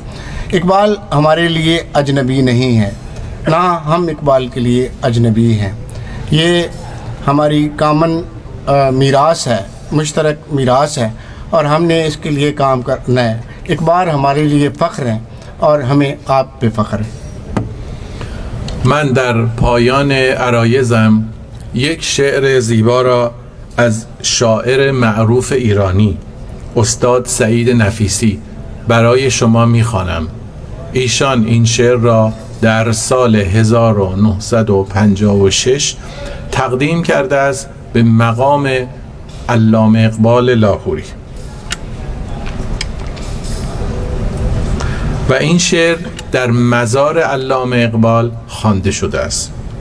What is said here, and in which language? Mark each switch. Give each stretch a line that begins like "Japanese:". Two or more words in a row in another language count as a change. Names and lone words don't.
Urdu: اقبال ہمارے لیے اجنبی نہیں ہے، نہ ہم اقبال کے لیے اجنبی ہیں. یہ ہماری کامن میراث ہے، مشترک میراث ہے، اور ہم نے اس کے لیے کام کرنا ہے. اقبال ہمارے لیے فخر ہیں اور ہمیں آپ پہ فخر ہے.
Persian: من در پایان عرایزم یک شعر زیبا را از شاعر معروف ایرانی استاد سعید نفیسی برای شما میخوانم. ایشان این شعر را در سال 1956 تقدیم کرده است به مقام علامه اقبال لاهوری و این شعر در مزار علامه اقبال خوانده شده است.